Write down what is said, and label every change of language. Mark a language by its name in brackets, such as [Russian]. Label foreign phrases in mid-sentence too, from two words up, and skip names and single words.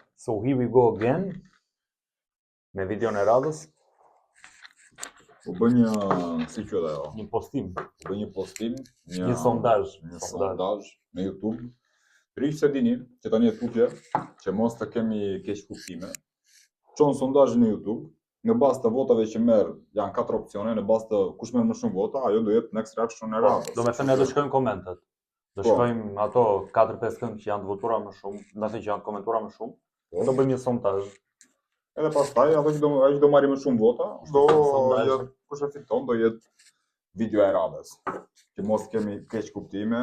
[English] So here we go again [Albanian] me videon e radhës. U bë një, si quhet ajo? Një postim. U bë një postim, Një sondazh. Një sondazh në YouTube. Rish se dini që tani e tutje që mos të kemi keq kuptime. Çon sondazhin në YouTube, në bazë të votave që merr, janë 4 opsione, në bazë të kush merr më shumë vota, ajo do jetë [English] next reaction [Albanian] e radhës. Do me thënë ne do shkojmë komentet. Do shkojmë ato 4-5 këngë që janë të votuara më shumë, ndonëse që janë komentuara më shumë. Do bëjmë një sondazh. Edhe pastaj ato që do marrë më shumë vota, do jetë kush e fiton, do jetë video e radhës. Që mos kemi keq kuptime.